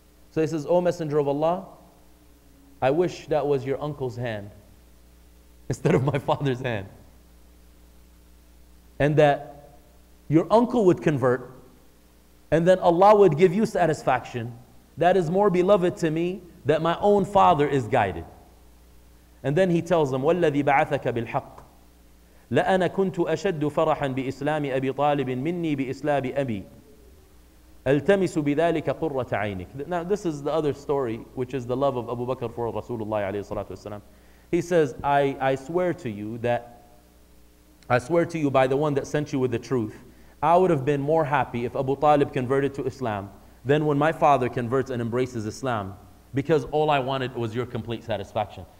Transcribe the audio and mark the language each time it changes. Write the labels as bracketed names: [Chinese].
[English] So he says, O Messenger of Allah, I wish that was your uncle's hand instead of my father's hand. And that your uncle would convert, and then Allah would give you satisfaction. That is more beloved to me that my own father is guided. And then he tells them, [Arabic] وَالَّذِي بَعَثَكَ بِالْحَقِّ لَأَنَا كُنْتُ أَشَدُّ فَرَحًا بِإِسْلَامِ أَبِي طَالِبٍ مِنِّي بِإِسْلَامِ أَبِي أَلْتَمِسُ بِذَلِكَ قُرَّةَ عَيْنِكَ. [English] Now this is the other story, which is the love of Abu Bakr for Rasulullah alayhi salatu wasalam. He says, I swear to you by the one that sent you with the truth, I would have been more happy if Abu Talib converted to Islam than when my father converts and embraces Islam, because all I wanted was your complete satisfaction.